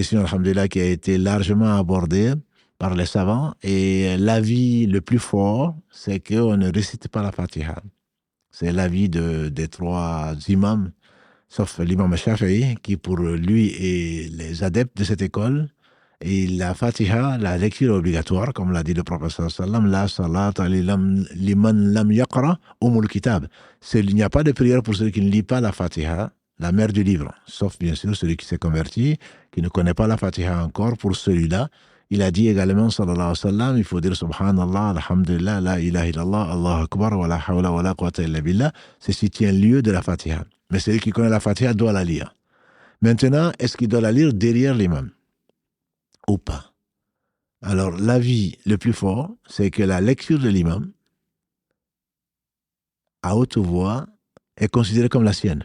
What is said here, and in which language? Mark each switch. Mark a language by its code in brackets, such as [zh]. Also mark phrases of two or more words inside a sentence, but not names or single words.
[fr] C'est une question, alhamdulillah, qui a été largement abordée par les savants, et l'avis le plus fort, c'est qu'on ne récite pas la Fatiha. C'est l'avis des trois imams, sauf l'imam Shafi'i, qui pour lui est les adeptes de cette école. Et la Fatiha, la lecture obligatoire, comme l'a dit le prophète sallam, [ar] لا صلاة لمن لم يقرأ أم الكتاب. [fr] Il n'y a pas de prière pour celui qui ne lit pas la Fatiha, la mère du livre, sauf bien sûr celui qui s'est converti, qui ne connaît pas la Fatiha encore. Pour celui-là, il a dit également, [ar] صلى الله عليه وسلم, [fr] il faut dire [ar] سبحان الله الحمد لله لا إله إلا الله الله أكبر ولا حول ولا قوة إلا بالله. [fr] C'est ce qui tient lieu de la Fatiha. Mais celui qui connaît la Fatiha doit la lire. Maintenant, est-ce qu'il doit la lire derrière l'imam ou pas? Alors, l'avis le plus fort, c'est que la lecture de l'imam à haute voix est considérée comme la sienne.